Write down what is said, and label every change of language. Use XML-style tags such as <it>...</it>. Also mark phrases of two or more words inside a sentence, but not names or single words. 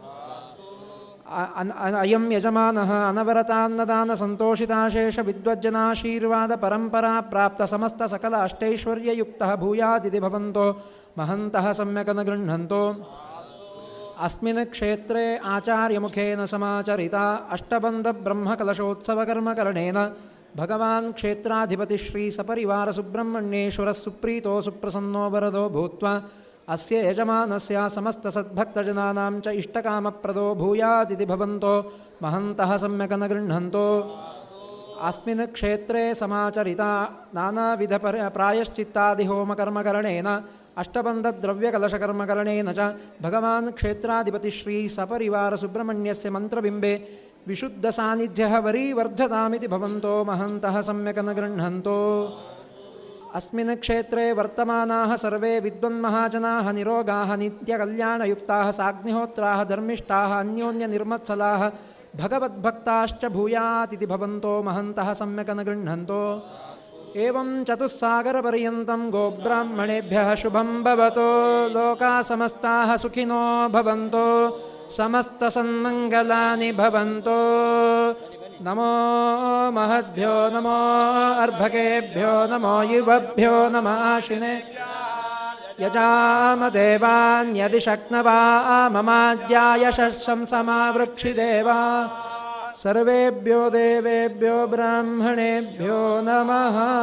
<sa>ಅಯಂ ಯಜಮಾನಃ ಅನವರತಾನ್ನದಾನ ಸಂತೋಷಿತಾಶೇಷ ವಿದ್ವಜ್ಜನಾಶೀರ್ವಾದ ಪರಂಪರಾ ಪ್ರಾಪ್ತ ಸಮಸ್ತ ಸಕಲ ಅಷ್ಟೈಶ್ವರ್ಯಯುಕ್ತಃ ಭೂಯಾದಿತಿ ಭವಂತೋ ಮಹಂತಃ ಸಮ್ಯಕ್ ನ ಗೃಹ್ಣಂತೋ. ಅಸ್ಮಿನ್ ಕ್ಷೇತ್ರೇ ಆಚಾರ್ಯಮುಖೇನ ಸಮಾಚರಿತ ಅಷ್ಟಬಂಧ ಬ್ರಹ್ಮಕಲಶೋತ್ಸವಕರ್ಮಕರಣೇನ ಭಗವಾನ್ ಕ್ಷೇತ್ರಾಧಿಪತಿ ಶ್ರೀ ಸಪರಿವಾರ ಸುಬ್ರಹ್ಮಣ್ಯೇಶ್ವರಃ ಸುಪ್ರೀತೋ ಸುಪ್ರಸನ್ನೋ ವರದೋ ಭೂತ್ವಾ ಅಸ್ಯ ಯಜಮಾನಸ್ಯ ಸಮಸ್ತ ಸದ್ಭಕ್ತಜನಾನಾಂ ಚ ಇಷ್ಟಕಾಮಪ್ರದೋ ಭೂಯಾದಿತಿ ಭವಂತೋ ಮಹಂತಃ ಸಮ್ಯಕ್ ನ ಗೃಹ್ಣಂತೋ. ಅಸ್ಮಿನ್ ಕ್ಷೇತ್ರೇ ಸಮಾಚರಿತ ನಾನಾವಿಧ ಪ್ರಾಯಶ್ಚಿತ್ತಾದಿ ಹೋಮಕರ್ಮಕರಣೇನ ಅಷ್ಟಬಂಧದ್ರವ್ಯಕಲಶಕರ್ಮಕರಣೇನ ಚ ಭಗವಾನ್ ಕ್ಷೇತ್ರಾಧಿಪತಿ ಶ್ರೀ ಸಪರಿವಾರ ಸುಬ್ರಹ್ಮಣ್ಯಸ್ಯ ಮಂತ್ರಬಿಂಬೆ ವಿಶುದ್ಧ ಸಾನ್ನಿಧ್ಯಃ ವರೀವರ್ಧತಾಮಿತಿ ಭವಂತೋ ಮಹಂತಃ ಸಮ್ಯಕ್ ನ ಗೃಹ್ಣಂತೋ. ಅಸ್ಮಿನ್ ಕ್ಷೇತ್ರೇ ವರ್ತಮಾನಾಃ ಸರ್ವೇ ವಿದ್ವನ್ಮಹಾಜನಾಃ ನಿರೋಗಾಃ ನಿತ್ಯಕಲ್ಯಾಣಯುಕ್ತಾಃ ಸಾಗ್ನಿಹೋತ್ರಾಃ ಧರ್ಮಿಷ್ಠಾಃ ಅನ್ಯೋನ್ಯನಿರ್ಮತ್ಸಲಾಃ ಭಗವದ್ಭಕ್ತಾಶ್ಚ ಭೂಯಾತಿಥಿ ಭವಂತೋ ಮಹಂತಃ ಸಮ್ಯಕ್ ನ ಗೃಹ್ಣಂತೋ. ಏವಂ ಚತುಸ್ಸಾಗರಪರ್ಯಂತಂ ಗೋಬ್ರಾಹ್ಮಣೇಭ್ಯಃ ಶುಭಂ ಭವತೋ. ಲೋಕಾಃ ಸಮಸ್ತಾಃ ಸುಖಿನೋ ಭವಂತೋ. ಸಮಸ್ತ ಸನ್ಮಂಗಲಾನಿ ಭವಂತೋ. ನಮೋ ಮಹದ್ಭ್ಯೋ ನಮೋ ಅರ್ಭಕೇಭ್ಯೋ ನಮೋ ಯುವಭ್ಯೋ ನಮಾಶಿನೆ ಯಜಾಮ ದೇವಾನ್ಯದಿ ಶಕ್ನವಾ ಮಮಾಜ್ಯಾಯ ಶಂಸಮಾವೃಕ್ಷಿದೇವಾ ಸರ್ವೇಭ್ಯೋ ದೇವೇಭ್ಯೋ ಬ್ರಾಹ್ಮಣೇಭ್ಯೋ ನಮಃ.</sa>